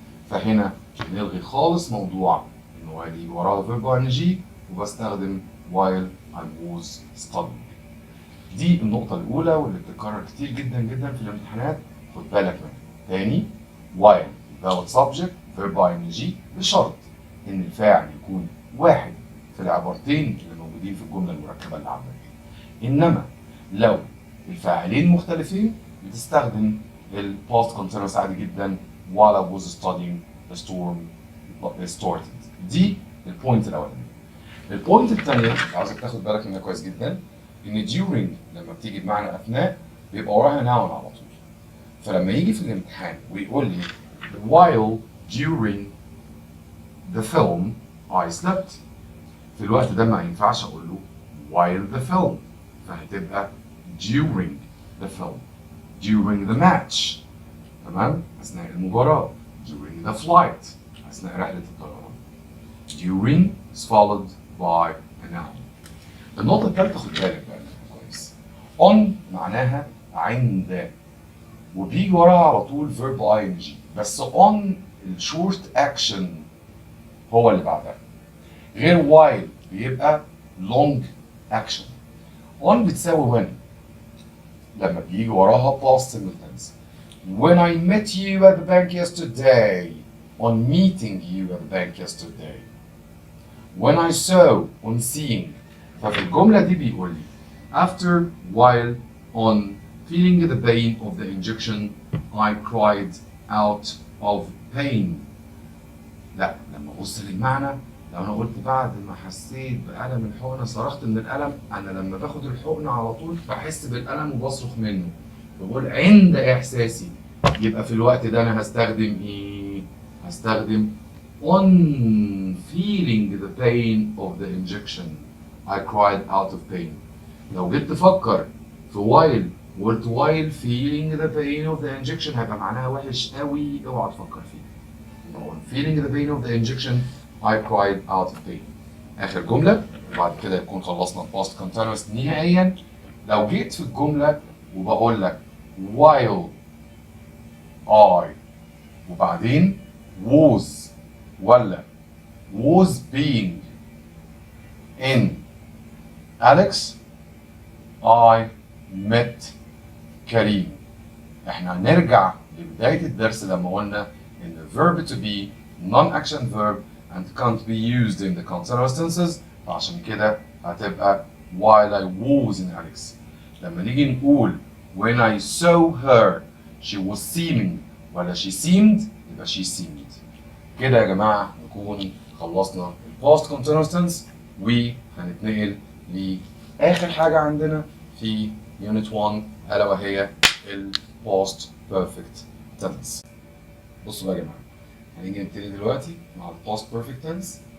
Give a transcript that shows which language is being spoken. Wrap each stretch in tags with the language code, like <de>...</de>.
<ar>فهنا نلغي خالص موضوع ان while يجي وراها verb ing وبستخدم</ar> <en>while I was studying.</en> <ar>دي النقطة الأولى واللي بتتكرر كتير جدا جدا في الامتحانات خد بالك منها. تاني while without subject verb ing بشرط إن الفاعل يكون واحد في العبارتين اللي موجودين في الجملة المركبة اللي عندك. إنما لو الفاعلين مختلفين بتستخدم ال</ar> <en>past continuous</en> <ar>عادي جدا</ar> <en>while I was studying the storm started.</en> <ar>دي البوينت الأولانية. البوينت الثانية عاوزك تاخد بالك منها كويس جدا إن during لما بتيجي بمعنى أثناء بيبقى وراها noun على طول. فلما يجي في الامتحان ويقول لي</ar> <en>while during the film I slept</en> <ar>في الوقت ده ما ينفعش أقول له while the film فهتبقى during the film during the match تمام أثناء المباراة during the flight أثناء رحلة الطيران.</ar> <en>during is followed by a noun.</en> <ar>النقطة الثالثة خد بالك بقى كويس. on معناها عند وبيجي وراها على طول verb ing بس on الشورت اكشن هو اللي بعدها غير while بيبقى</ar> <en>long action.</en> <ar>on بتساوي when لما بيجي وراها past simple tense.</ar> <en>when I met you at the bank yesterday on meeting you at the bank yesterday. when I saw on seeing.</en> <ar>ففي الجملة دي بيقول لي</ar> <en>after while on feeling the pain of the injection I cried out of pain.</en> <ar>لا لما ابص للمعنى لو انا قلت بعد ما حسيت بألم الحقنة صرخت من الألم انا لما باخد الحقنة على طول بحس بالألم وبصرخ منه بقول عند احساسي. يبقى في الوقت ده انا هستخدم ايه؟ هستخدم on</ar> <en>feeling the pain of the injection. I cried out of pain.</en> <ar>لو جيت تفكر في while وقلت</ar> <en>while feeling the pain of the injection</en> <ar>هيبقى معناها وحش قوي، اوعى تفكر فيه.</ar> <en>feeling the pain of the injection I cried out of pain.</en> <ar>آخر جملة وبعد كده يكون خلصنا past continuous نهائيا. لو جيت في الجملة وبقول لك</ar> <en>while I</en> <ar>وبعدين</ar> <en>was</en> <ar>ولا</ar> <en>was being in Alex I met كريم.</en> <ar>احنا هنرجع لبداية الدرس لما قلنا ان</ar> <en>the verb to be non-action verb and can't be used in the continuous tenses،</en> <ar>فعشان كده هتبقى while I was in Alex. لما نيجي نقول</ar> <en>when I saw her she was seeming</en> <ar>ولا</ar> <en>she seemed</en> <ar>يبقى</ar> <en>she seemed.</en> <ar>كده يا جماعة نكون خلصنا</ar> <en>past continuous tense</en> <ar>وهنتنقل لآخر حاجة عندنا في unit 1 ألا وهي</ar> <en>past perfect tense.</en> <ar>بصوا بقى يا جماعة، هنيجي نبتدي دلوقتي مع</ar> <en>past perfect tense.</en>